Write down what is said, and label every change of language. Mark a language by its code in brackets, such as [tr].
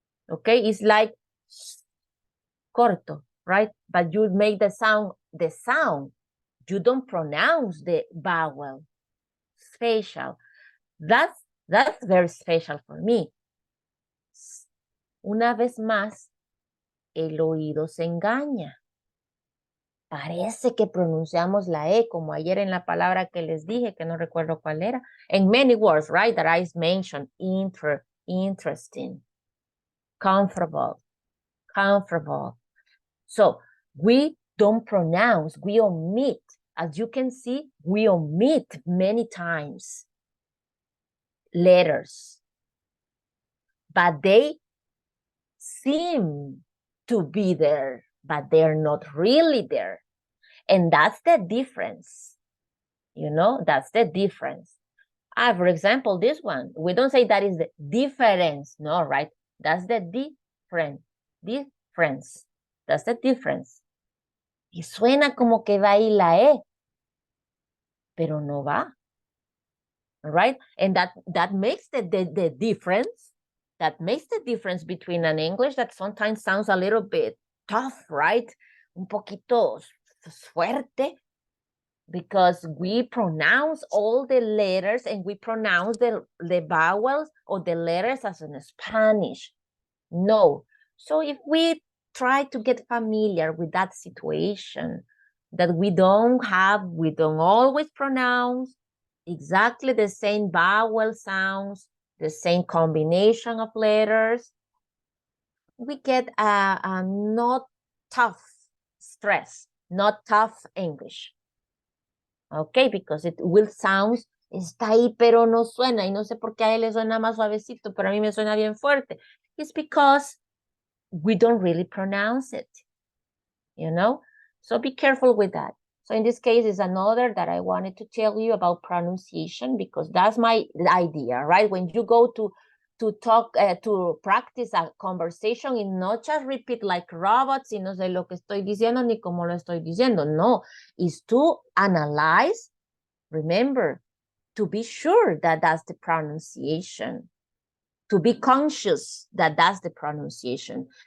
[en] Okay, it's like corto, right? But you make the sound. You don't pronounce the vowel. Special. That's very special for me. [es] Una vez más, el oído se engaña. Parece que pronunciamos la E, como ayer en la palabra que les dije, que no recuerdo cuál era. [en] And many words, right, that I mentioned. Interesting. Comfortable. So, we don't pronounce, we omit. As you can see, we omit many times letters. But they seem to be there, but they're not really there. And that's the difference. You know, that's the difference. For example, this one, we don't say that is the difference, no, right? That's the difference. That's the difference. [es] Y suena como que va ahí la E, pero no va. [en] Right? And that makes the difference. That makes the difference between an English that sometimes sounds a little bit tough, right? [es] Un poquito fuerte, [en] because we pronounce all the letters and we pronounce the vowels or the letters as in Spanish. No. So if we try to get familiar with that situation, that we don't always pronounce exactly the same vowel sounds, the same combination of letters, we get a not tough stress, not tough English. Okay, because it will sound, [es] está ahí pero no suena, y no sé por qué a él le suena más suavecito, pero a mí me suena bien fuerte. [en] It's because we don't really pronounce it, you know? So be careful with that. So in this case, is another that I wanted to tell you about pronunciation, because that's my idea, right? When you go to talk, to practice a conversation, and not just repeat like robots, [es] y no sé lo que estoy diciendo [en] ni cómo lo estoy diciendo. No, is to analyze, remember, to be sure that that's the pronunciation, to be conscious that that's the pronunciation.